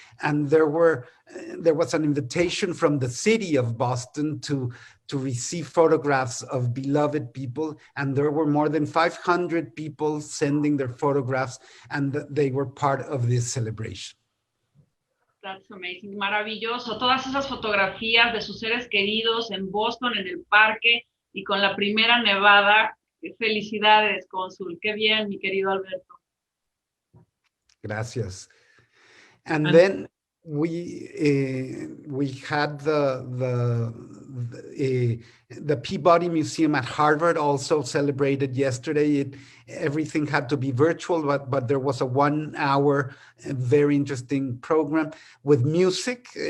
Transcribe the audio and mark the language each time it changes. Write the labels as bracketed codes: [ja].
[en] And there was an invitation from the city of Boston to receive photographs of beloved people. And there were more than 500 people sending their photographs, and they were part of this celebration. That's amazing, [es] maravilloso. Todas esas fotografías de sus seres queridos en Boston, en el parque y con la primera nevada. Felicidades, Consul. Qué bien, mi querido Alberto. Gracias. [en] And then we had the Peabody Museum at Harvard also celebrated yesterday. Everything had to be virtual, but there was a 1 hour very interesting program with music.